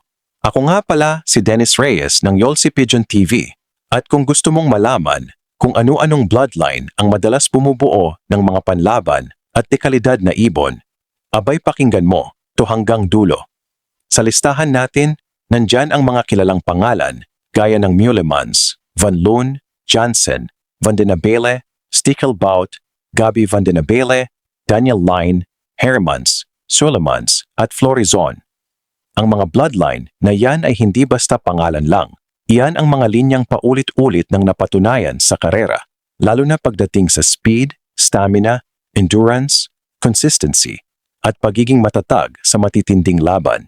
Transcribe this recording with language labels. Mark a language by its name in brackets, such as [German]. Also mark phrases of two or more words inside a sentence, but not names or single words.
[Filipino] Ako nga pala si Dennis Reyes ng Yolsi Pigeon TV at kung gusto mong malaman kung ano-anong bloodline ang madalas bumubuo ng mga panlaban at dekalidad na ibon, abay pakinggan mo to hanggang dulo. Sa listahan natin, nandyan ang mga kilalang pangalan gaya ng Meulemans, Van Loon, Jansen, Van den Abele, Stickelbout, Gabi Van den Abele, Daniel Line, Hermans, Sulemans at Florizon. Ang mga bloodline na yan ay hindi basta pangalan lang. Iyan ang mga linyang paulit-ulit ng napatunayan sa karera, lalo na pagdating sa [English] speed, stamina, endurance, consistency, [Filipino] at pagiging matatag sa matitinding laban.